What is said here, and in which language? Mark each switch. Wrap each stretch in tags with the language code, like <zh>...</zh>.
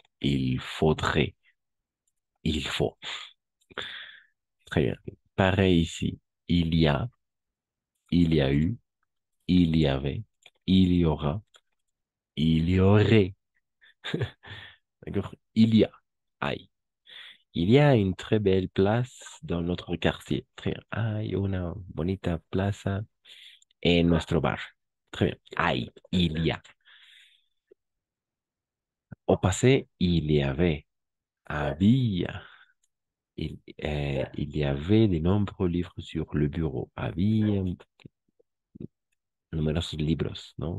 <fr>Il faudrait. Il faut. Très bien. Pareil ici. Il y a. Il y a eu. Il y avait. Il y aura. Il y aurait. D'accord? Il y a. Aïe. Il y a une très belle place dans notre quartier. Très bien.</fr> <es>Hay una bonita plaza en nuestro bar.</es> <fr>Très bien. Hay. Il y a. Au passé, il y avait. Había. Il y avait de nombreux livres sur le bureau.</fr> <es>Había numerosos libros, ¿no?</es>